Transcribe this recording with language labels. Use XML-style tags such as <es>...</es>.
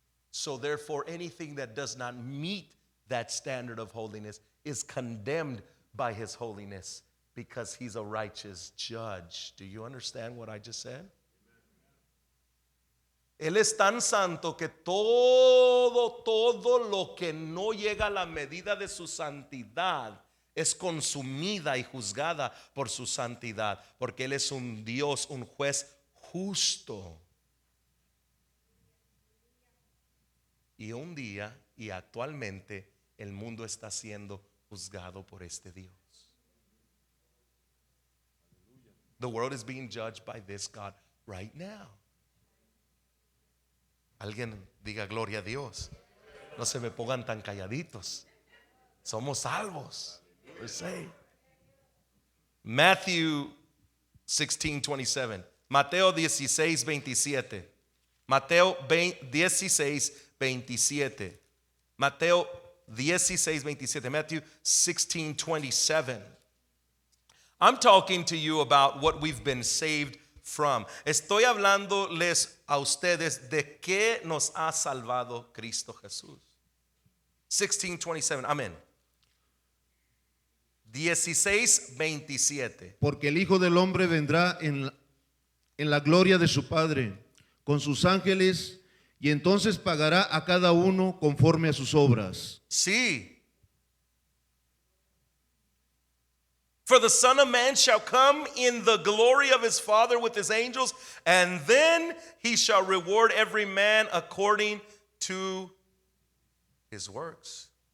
<en>So therefore, anything that does not meet that standard of holiness is condemned by his holiness, because he's a righteous judge. Do you understand what I just said?</en> <es>Él es tan santo que todo lo que no llega a la medida de su santidad es consumida y juzgada por su santidad, porque Él es un Dios, un juez justo. Y un día y actualmente el mundo está siendo juzgado por este Dios.</es> <en>The world is being judged by this God right now.</en> <es>Alguien diga gloria a Dios. No se me pongan tan calladitos. Somos salvos.</es> <en>We're saved.</en> <es>Matthew 16:27. Mateo 16:27. Mateo 16:27. Mateo 16:27. Matthew 16:27.</es> <en>I'm talking to you about what we've been saved from.</en> <es>Estoy hablándoles a ustedes de qué nos ha salvado Cristo Jesús. 16:27. Amén. 16:27. Porque el Hijo del Hombre vendrá en la gloria de su Padre con sus ángeles, y entonces pagará a cada uno conforme a sus obras. Sí.</es> <en>For the Son of Man shall come in the glory of his Father with his angels, and then he shall reward every man according to his works.</en>